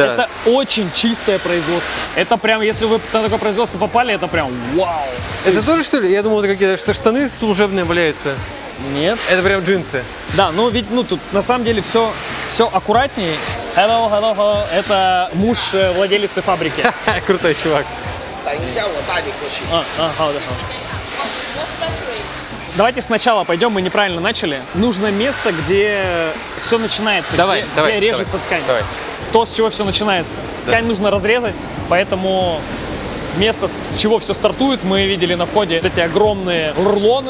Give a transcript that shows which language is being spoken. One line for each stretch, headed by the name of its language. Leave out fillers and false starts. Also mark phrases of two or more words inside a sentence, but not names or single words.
Russian: Это очень чистое производство. Это прям, если вы на такое производство попали, это прям вау. Это тоже, что ли? Я думал, это какие-то штаны служебные валяются. Нет. Это прям джинсы. Да, ну ведь, ну тут на самом деле все аккуратнее. Hello. Это муж владелицы фабрики. Крутой чувак.
Chinese: 等一下，我带你过去。
Russian: Хау. Давайте сначала пойдем, мы неправильно начали. Нужно место, где все начинается, Давай, где режется ткань. Давай. То, с чего все начинается. Да. Ткань нужно разрезать, поэтому место, с чего все стартует, мы видели на входе вот эти огромные рулоны.